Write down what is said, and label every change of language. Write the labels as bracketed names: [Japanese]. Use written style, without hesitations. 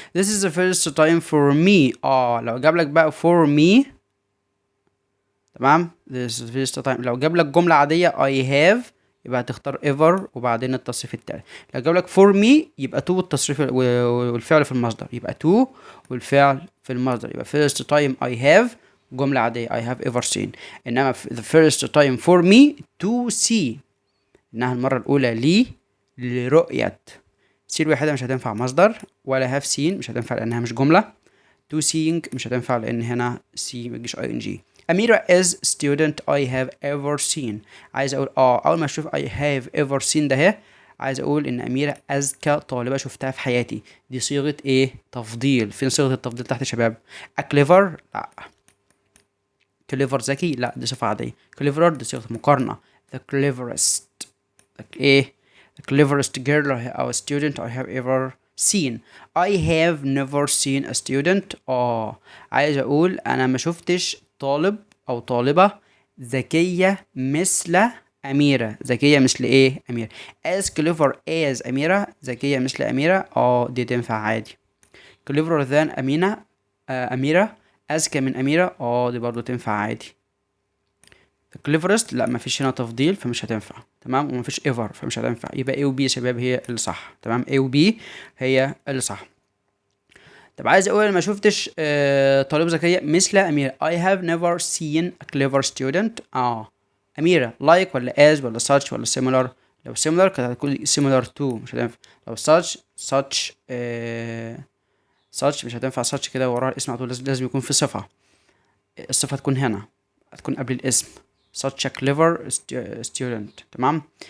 [English] this is the first time for me. [Arabic] لو جاب لك بقى [English] for me، [Arabic] تمام. [English] this is the first time. [Arabic] لو جاب لك جملة عادية I have يبقى هتختار ever وبعدين التصريف التالي. لو جاب لك for me يبقى to والتصريف والفعل في المصدر، يبقى to والفعل في المصدر، يبقى [English] first time I have [Arabic] جملة عادية [English] I have ever seen. [Arabic] إنما [English] the first time for me to see [Arabic] إنها المرة الأولى لي لرؤية. see الوحيدة مش هتنفع مصدر، ولا [English] have seen [Arabic] مش هتنفع لأنها مش جملة. [English] to seeing [Arabic] مش هتنفع لأن هنا see متجيش ing. [English] أميرة is student I have ever seen. [Arabic] عايز أقول أول ما أشوف [English] I have ever seen [Arabic] ده هي عايز أقول إن أميرة أذكى طالبة شفتها في حياتي. دي صيغة إيه؟ تفضيل. فين صيغة التفضيل تحت يا شباب؟ clever لا. clever ذكي لا، دي صفة عادية. cleverer دي صيغة مقارنة. [English] the cleverest [Arabic] ايه [English] the cleverest girl or student I have ever seen. I have never seen a student. [Arabic] عايز اقول انا ما شفتش طالب او طالبة ذكية مثل أميرة. ذكية مثل ايه أميرة؟ [English] as clever as [Arabic] أميرة. ذكية مثل أميرة، دي تنفع عادي. [English] cleverer than أمينة. [Arabic] أميرة أذكى من أميرة، دي برضو تنفع عادي. cleverest لا، مفيش هنا تفضيل فمش هتنفع، تمام. ومفيش ever فمش هتنفع، يبقى A و B يا شباب هي اللي صح، تمام. A و B هي اللي صح. طب عايز اقول ما شفتش طالب ذكية مثل أميرة. [English] I have never seen a clever student. [Arabic] أميرة like ولا as ولا such ولا similar؟ لو similar كانت هتكون [English] similar to، [Arabic] مش هتنفع. لو such such مش هتنفع. such كده وراها الاسم على طول، لازم يكون في صفة. الصفة تكون هنا، هتكون قبل الاسم. [English] such a clever student، [Arabic] تمام.